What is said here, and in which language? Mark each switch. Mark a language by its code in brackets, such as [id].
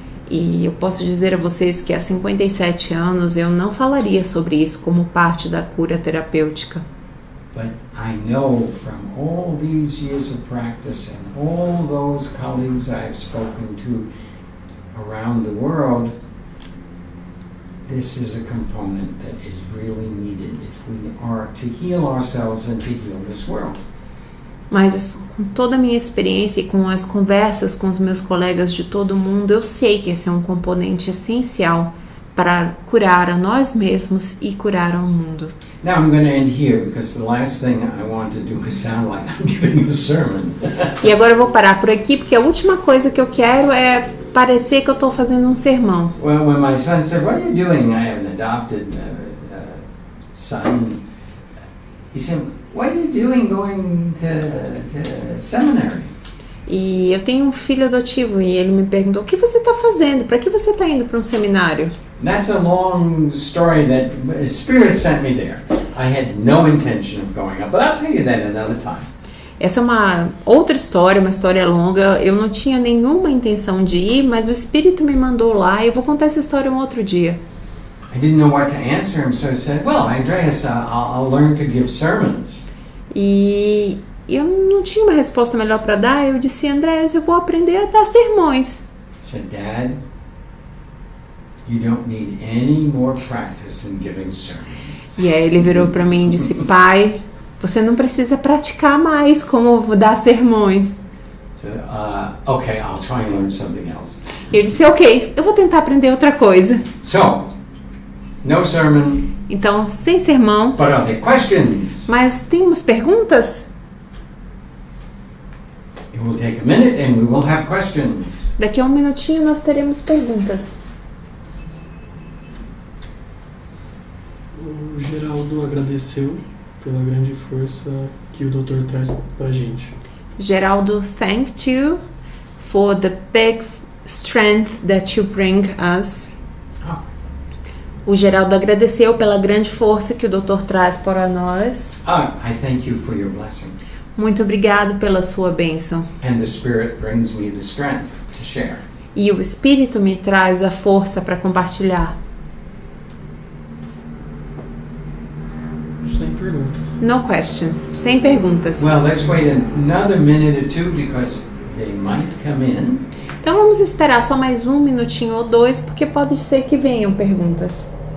[pt] E eu posso dizer a vocês que há 57 anos eu não falaria sobre isso como parte da cura terapêutica. [en] But I know from all these years of practice and all those colleagues I've spoken to around the world, this is a component that is really needed if we are to heal ourselves and to heal this world. [pt] Mas com toda a minha experiência e com as conversas com os meus colegas de todo o mundo, eu sei que esse é um componente essencial para curar a nós mesmos e curar ao mundo. [en] Now I'm going to end here because the last thing I want to do is sound like I'm giving a sermon. [pt] E agora eu vou parar por aqui, porque a última coisa que eu quero é parecer que eu estou fazendo um sermão. [en] Well, when my son said, "What are you doing?" I have an adopted son. He said, "What are you doing going to seminary?" [pt] E eu tenho um filho adotivo e ele me perguntou: o que você está fazendo? Para que você está indo para um seminário? [en] That's a long story that Spirit sent me there. I had no intention of going up, but I'll tell you that another time. [pt] Essa é uma outra história, uma história longa. Eu não tinha nenhuma intenção de ir, mas o Espírito me mandou lá e eu vou contar essa história um outro dia. [en] I didn't know what to answer him, so I said, "Well, Andreas, I'll learn to give sermons." [pt] E eu não tinha uma resposta melhor para dar. Eu disse: Andrés, eu vou aprender a dar sermões. [en] I said, "Dad, you don't need any more practice in giving sermons." [pt] E aí ele virou para mim e disse: pai, você não precisa praticar mais como dar sermões. [en] So, okay, I'll try and learn something else. [pt] E eu disse: ok, eu vou tentar aprender outra coisa. [en] So, no sermon, [pt] Então, sem sermão, [en] but are there questions? [pt] mas temos perguntas? [en] It will take a minute and we will have questions. [pt] Daqui a um minutinho nós teremos perguntas. O Geraldo agradeceu pela grande força que o doutor traz pra gente. [en] Geraldo thanked you for the big strength that you bring us. [pt] O Geraldo agradeceu pela grande força que o doutor traz para nós. [en] I thank you for your blessing. [pt] Muito obrigado pela sua bênção. [en] And the Spirit brings me the strength to share. [pt] E o Espírito me traz a força para compartilhar. Sem perguntas. [en] No questions, [pt] sem perguntas. [en] Well, let's wait another minute or two because they might come in. [pt] Então vamos esperar só mais um minutinho ou dois, porque pode ser que venham perguntas.